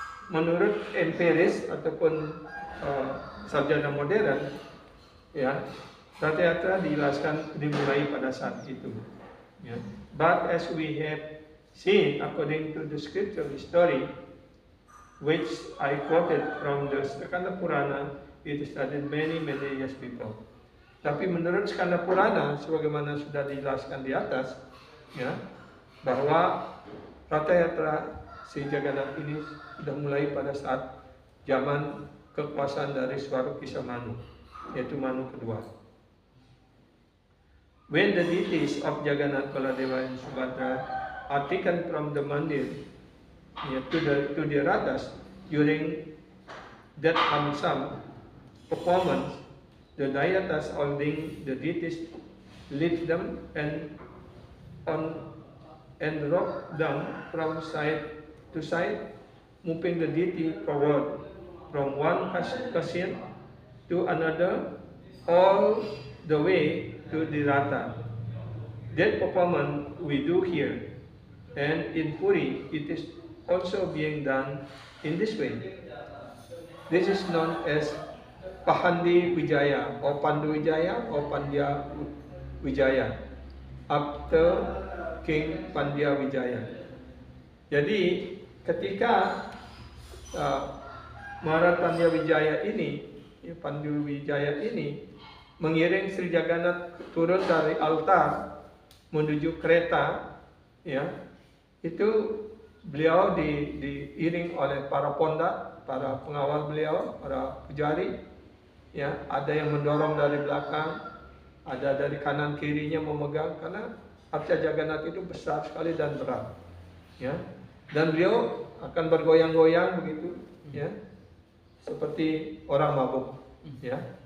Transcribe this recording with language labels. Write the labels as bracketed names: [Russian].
[Indonesian] Menurut empiris ataupun sarjana modern, ya, Ratha Yatra dijelaskan dimulai pada saat itu. Ya. [English] But as we have seen, according to the scriptural story, which I quoted from the Skanda Purana, it started many years before. [Indonesian] Tapi menurut Skanda Purana, sebagaimana sudah dijelaskan di atas, ya, bahwa Ratha Yatra Sri Jagannath ini sudah mulai pada saat zaman kekuasaan dari Swarukisa Manu, yaitu Manu kedua. [English] When the deities of Jagannath, Baladeva and Subhadra are taken from the mandir, ya, to the rathas during that Hamsam performance, the Dayatas holding the deities lift them and rock them from side to side, moving the deity forward from one kasyan to another, all the way to the ratha. That performance we do here, and in Puri it is also being done in this way. This is known as Pahandi Wijaya or Pandu Wijaya or Pandya Wijaya after King Pandyawijaya. [Indonesian] Jadi ketika Maharatanya Wijaya ini, ya, Pandu Wijaya ini mengiring Sri Jagannath turun dari altar menuju kereta, ya, itu beliau diiring oleh para pondak, para pengawal beliau, para pujari, ya, ada yang mendorong dari belakang, ada dari kanan kirinya memegang, karena arca Jagannath itu besar sekali dan berat, ya, dan beliau akan bergoyang-goyang begitu, ya, seperti orang mabuk, ya.